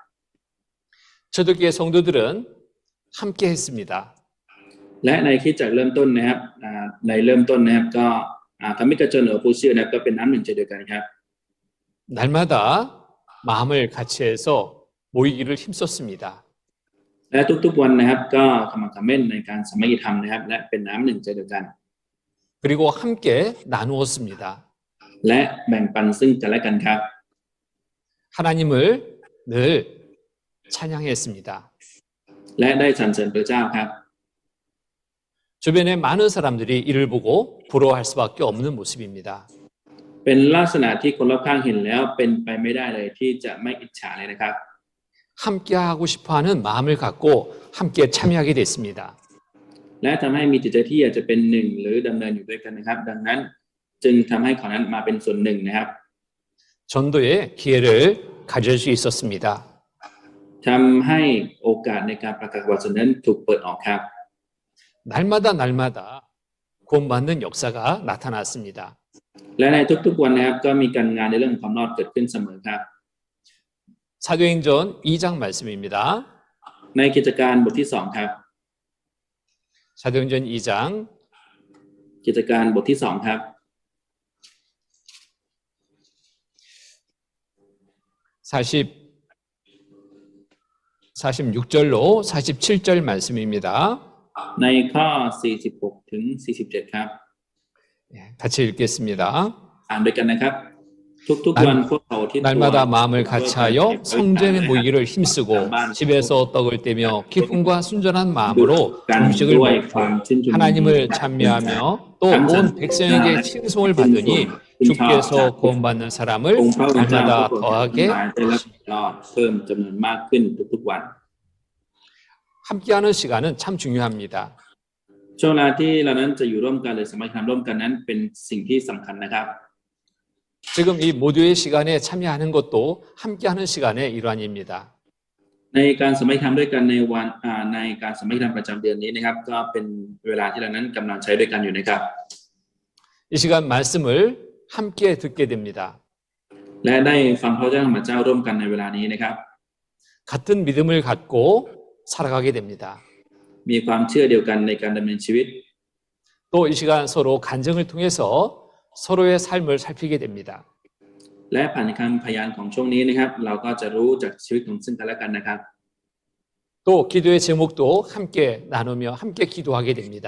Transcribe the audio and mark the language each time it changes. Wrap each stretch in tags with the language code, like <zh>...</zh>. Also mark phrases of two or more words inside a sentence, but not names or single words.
<ko>초대교회 성도들은 함께 했습니다.</ko> <th>และในคริสตจักรเริ่มต้นนะครับในเริ่มต้นนะครับก็คำมิกระชนหรือผู้เชื่อนะครับก็เป็นน้ำหนึ่งใจเดียวกันครับ</th> <ko>날마다 마음을 같이 해서 모이기를 힘썼습니다.</ko> <th>และทุกๆวันนะครับก็ขมักเขม้นในการสามัคคีธรรมนะครับและเป็นน้ำหนึ่งใจเดียวกัน</th> <ko>그리고 함께 나누었습니다.</ko> <th>และแบ่งปันซึ่งกันและกันครับ</th> <ko>하나님을 늘 찬양했습니다.</ko> <th>และได้สรรเสริญพระเจ้าครับ</th> <ko>주변에 많은 사람들이 이를 보고 부러워할 수밖에 없는 모습입니다.</ko> <th>เป็นลักษณะที่คนรอบข้างเห็นแล้วเป็นไปไม่ได้เลยที่จะไม่อิจฉาเลยนะครับ</th> <ko>함께 하고 싶어하는 마음을 갖고 함께 참여하게 됐습니다.</ko> <th>และทำให้มีจิตใจที่อยากจะเป็นหนึ่งหรือดำเนินอยู่ด้วยกันนะครับ ดังนั้นจึงทำให้เขานั้นมาเป็นส่วนหนึ่งนะครับ</th> <ko>전도의 기회를 가질 수 있었습니다.</ko> <th>ทำให้โอกาสในการประกาศวจนะนั้นถูกเปิดออกครับ</th> <ko>날마다 구원받는 역사가 나타났습니다.</ko> <th>และในทุกๆวันนะครับก็มีการงานในเรื่องความรอดเกิดขึ้นเสมอครับ</th> <ko>사도행전 2장 말씀입니다.</ko> <th>ในกิจการบทที่2ครับ</th> <ko>사도행전 2장</ko> <th>กิจการบทที่2ครับ</th> <ko>46절로 47절 말씀입니다.</ko> <th>ในข้อ46ถึง47ครับ</th> <ko>같이 읽겠습니다.</ko> <th>อ่านด้วยกันนะครับ ทุกๆวันพวกเขาที่</th> <ko>날마다 마음을 같이하여 성전에 모이기를 힘쓰고 집에서 떡을 떼며 기쁨과 순전한 마음으로 음식을 먹고 하나님을 찬미하며 또 온 백성에게 칭송을 받으니 주께서 구원받는 사람을</ko> <th>องค์พระผู้เป็นเจ้า</th> <ko>날마다</ko> <th>ทุกคน</th> <ko>더하게</ko> <th>ได้รับรอดเพิ่มจำนวนมากขึ้นทุกๆวัน</th> <ko>함께하는 시간은 참 중요합니다.</ko> <th>ช่วงเวลาที่เรานั้นจะอยู่ร่วมกันหรือสามัคคีธรรมร่วมกันนั้นเป็นสิ่งที่สำคัญนะครับ</th> <ko>지금 이 모두의 시간에 참여하는 것도 함께하는 시간의 일환입니다.</ko> <th>ในการสามัคคีธรรมด้วยกันในวันในการสามัคคีธรรมประจำเดือนนี้นะครับก็เป็นเวลาที่เรานั้นกำลังใช้ด้วยกันอยู่นะครับ</th> <ko>이 시간 말씀을 함께 듣게 됩니다.</ko> <th>และได้ฟังพระเจ้าของพระเจ้าร่วมกันในเวลานี้นะครับ</th> <ko>같은 믿음을 갖고 살아가게 됩니다.</ko> <th>มีความเชื่อเดียวกันในการดำเนินชีวิต</th> <ko>또 이 시간 서로 간증을 통해서 서로의 삶을 살피게 됩니다.</ko> <th>และผ่านคำพยานของช่วงนี้นะครับ เราก็จะรู้จากชีวิตของซึ่งกันและกันนะครับ</th> <ko>또 기도의 제목도 함께 나누며 함께 기도하게 됩니다.</ko>